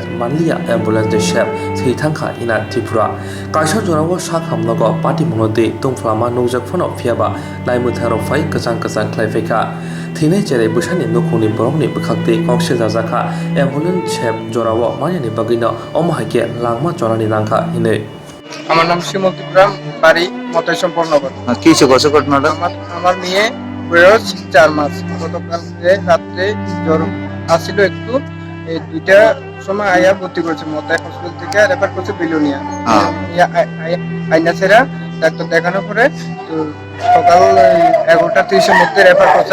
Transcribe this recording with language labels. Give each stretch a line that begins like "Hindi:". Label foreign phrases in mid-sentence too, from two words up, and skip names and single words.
Kok Borok: Manlia ambulance de chef thei thangkha ina Tripura kaisa jorawo sak hamnago party monode tungflama nujak phono phiaba laimu tharo fai kachang khlaifeka thine chere busani nokuni borokni bukhakte kokse jajaka ambulance chef jorawo maniani bagino omahake langma chorani langkha hine
Bangla: আমার নাম শিমল ত্রিপুরা বাড়ি মতাই সম্পূর্ণগর কি হয়েছে কত ঘটনাটা আমার মেয়ে বয়স 4 মাস গতকালকে রাতে জ্বর আসছিল একটু এই দুইটা সময় আয়া ভর্তি করেছে মতাই হসপিটাল থেকে রেফার করছে বিলুনিয়া আইনাসেরা ডাক্তার দেখানোর পরে তো সকাল 11:30 এর মধ্যে রেফার করছে